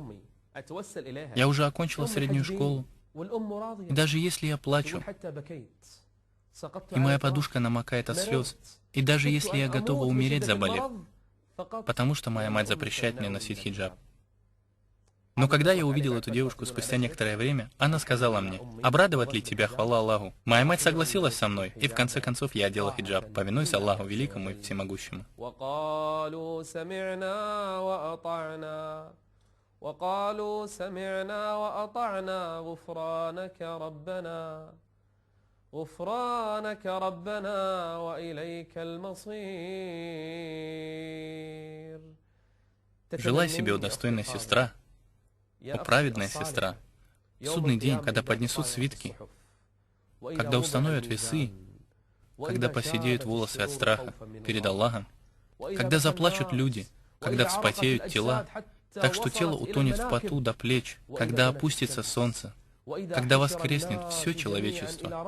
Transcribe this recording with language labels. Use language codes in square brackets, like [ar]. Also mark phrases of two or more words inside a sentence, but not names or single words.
[ru] Я уже окончила среднюю школу, и даже если я плачу, и моя подушка намокает от слез, и даже если я готова умереть, заболев, потому что моя мать запрещает мне носить хиджаб. Но когда я увидел эту девушку спустя некоторое время, она сказала мне: «Обрадовать ли тебя, хвала Аллаху?» Моя мать согласилась со мной, и в конце концов я одела хиджаб, повинуясь Аллаху Великому и Всемогущему. [ar] وقالوا سمعنا وأطعنا غفرانك ربنا وإليك المصير. [ru] Желай себе, о достойная сестра, о праведная сестра, в судный день, когда поднесут свитки, когда установят весы, когда поседеют волосы от страха перед Аллахом, когда заплачут люди, когда вспотеют тела, так что тело утонет в поту до плеч, когда опустится солнце, когда воскреснет все человечество.